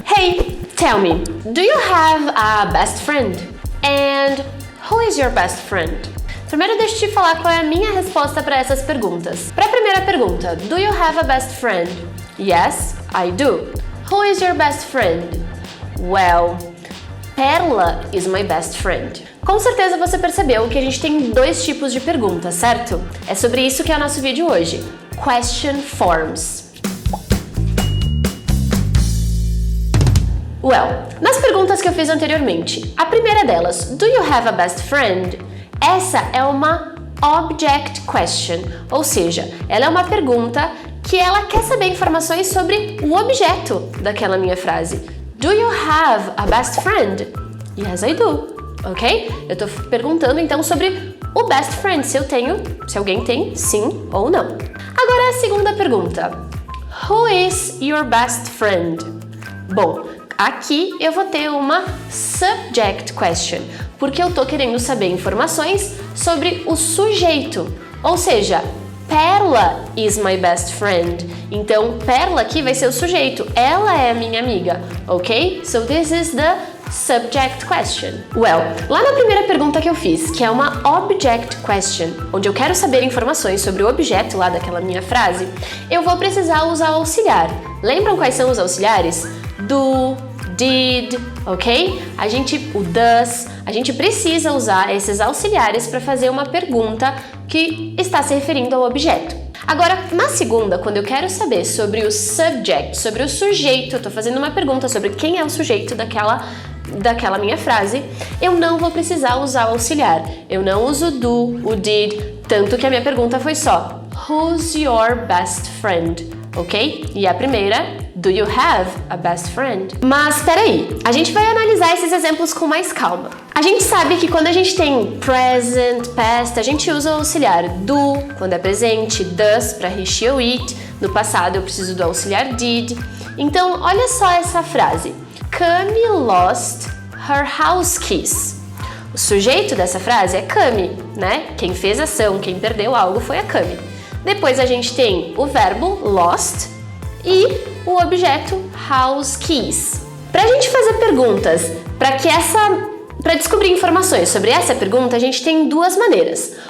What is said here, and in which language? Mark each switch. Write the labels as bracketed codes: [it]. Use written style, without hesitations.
[en] Hey, tell me, do you have a best friend? And who is your best friend? [pt] Primeiro deixa eu te falar qual é a minha resposta para essas perguntas. Para a primeira pergunta, [en] do you have a best friend? Yes, I do. Who is your best friend? Well, Perla is my best friend. [pt] Com certeza você percebeu que a gente tem dois tipos de perguntas, certo? É sobre isso que é o nosso vídeo hoje. [en] Question forms. [pt] Well, nas perguntas que eu fiz anteriormente, a primeira delas, [en] do you have a best friend? [pt] Essa é uma object question, ou seja, ela é uma pergunta que ela quer saber informações sobre o objeto daquela minha frase. [en] Do you have a best friend? Yes, I do. Ok? [pt] Eu tô perguntando então sobre o best friend, se alguém tem, sim ou não. Agora a segunda pergunta. [en] Who is your best friend? [pt] Bom, aqui eu vou ter uma subject question, porque eu tô querendo saber informações sobre o sujeito, ou seja, [en] Perla is my best friend. [pt] Então, Perla aqui vai ser o sujeito, ela é a minha amiga, ok? [en] So this is the subject question. [pt] Well, lá na primeira pergunta que eu fiz, que é uma object question, onde eu quero saber informações sobre o objeto lá daquela minha frase, eu vou precisar usar o auxiliar. Lembram quais são os auxiliares? Do, did, ok? O does, a gente precisa usar esses auxiliares para fazer uma pergunta que está se referindo ao objeto. Agora, na segunda, quando eu quero saber sobre o subject, sobre o sujeito, eu estou fazendo uma pergunta sobre quem é o sujeito daquela minha frase, eu não vou precisar usar o auxiliar. Eu não uso do, o did, tanto que a minha pergunta foi só [en] Who's your best friend? [pt] Ok? E a primeira, [en] do you have a best friend? [pt] Mas peraí, a gente vai analisar esses exemplos com mais calma. A gente sabe que quando a gente tem present, past, a gente usa o auxiliar do, quando é presente, does para he, she ou it. No passado eu preciso do auxiliar did. Então, olha só essa frase. [en] Cami lost her house keys. [pt] O sujeito dessa frase é Cami, né? Quem fez a ação, quem perdeu algo foi a Cami. Depois a gente tem o verbo lost e o objeto house keys. Para a gente fazer perguntas, para descobrir informações sobre essa pergunta, a gente tem duas maneiras.